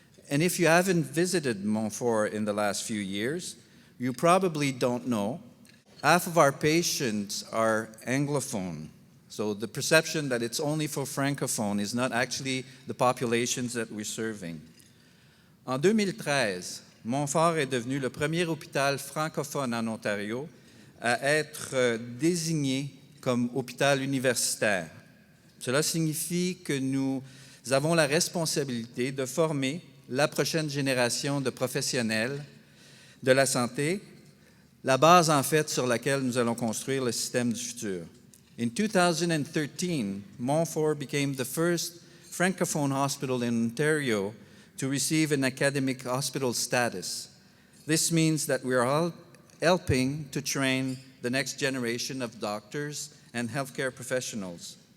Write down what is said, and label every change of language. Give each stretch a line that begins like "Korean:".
English: And if you haven't visited Montfort in the last few years, you probably don't know, half of our patients are Anglophone. So the perception that it's only for Francophone is not actually the populations that we're serving.
French: En 2013, Montfort est devenu le premier hôpital francophone en Ontario à être désigné comme hôpital universitaire. Cela signifie que nous avons la responsabilité de former la prochaine génération de professionnels de la santé, la base en fait sur laquelle nous allons construire le système du futur.
English: In 2013, Montfort became the first francophone hospital in Ontario to receive an academic hospital status. This means that we are helping to train the next generation of doctors and healthcare professionals.